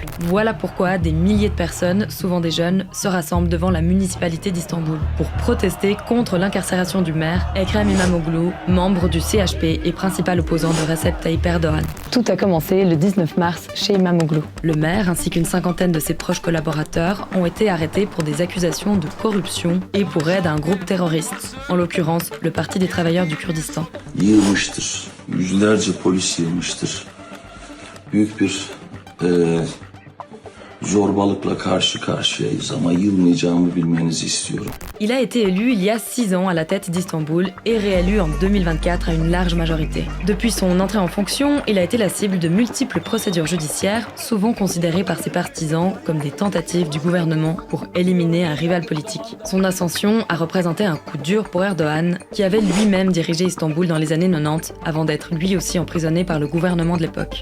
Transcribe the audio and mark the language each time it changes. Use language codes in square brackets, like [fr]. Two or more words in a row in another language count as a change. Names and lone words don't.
[fr] Voilà pourquoi des milliers de personnes, souvent des jeunes, se rassemblent devant la municipalité d'Istanbul pour protester contre l'incarcération du maire Ekrem İmamoğlu, membre du CHP et principal opposant de Recep Tayyip Erdogan. Tout a commencé le 19 mars chez İmamoğlu. Le maire ainsi qu'une cinquantaine de ses proches collaborateurs ont été arrêtés pour des accusations de corruption et pour aide à un groupe terroriste, en l'occurrence le Parti des travailleurs du Kurdistan. [tr] Yığılmıştır. Yüzlerce polis yığılmıştır. Büyük bir zorbalıkla karşı karşıyayız ama yılmayacağımı bilmenizi istiyorum. [fr] Il a été élu il y a 6 ans à la tête d'Istanbul et réélu en 2024 à une large majorité. Depuis son entrée en fonction, il a été la cible de multiples procédures judiciaires, souvent considérées par ses partisans comme des tentatives du gouvernement pour éliminer un rival politique. Son ascension a représenté un coup dur pour Erdogan, qui avait lui-même dirigé Istanbul dans les années 90, avant d'être lui aussi emprisonné par le gouvernement de l'époque.